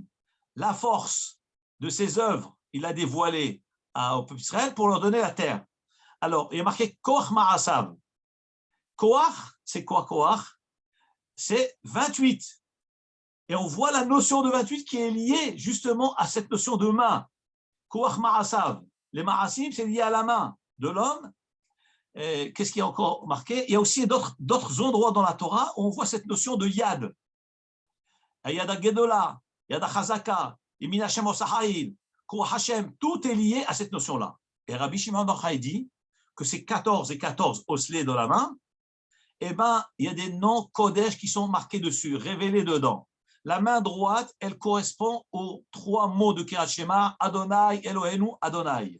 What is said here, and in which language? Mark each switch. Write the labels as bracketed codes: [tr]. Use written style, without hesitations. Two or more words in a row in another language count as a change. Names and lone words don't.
[fr] La force de ses œuvres, il a dévoilé au peuple d'Israël pour leur donner la terre. Alors, il y a marqué [he] כח מעשיו. [fr] Koach, c'est quoi Koach? C'est 28. Et on voit la notion de 28 qui est liée justement à cette notion de main. [he] כח מעשיו. [fr] Les ma'asim, c'est lié à la main de l'homme. Qu'est-ce qui est encore marqué? Il y a aussi d'autres endroits dans la Torah où on voit cette notion de yad. [he] יד גדולה, יד חזקה, ימין השם עושה חיל, כח השם, [fr] tout est lié à cette notion-là. Et Rabbi Shimon bar Yochai dit que ces 14 et 14 osselets de la main, eh ben, il y a des noms Kodesh qui sont marqués dessus, révélés dedans. La main droite, elle correspond aux 3 mots de Kirat Shema, Adonai, Eloheinu, Adonai.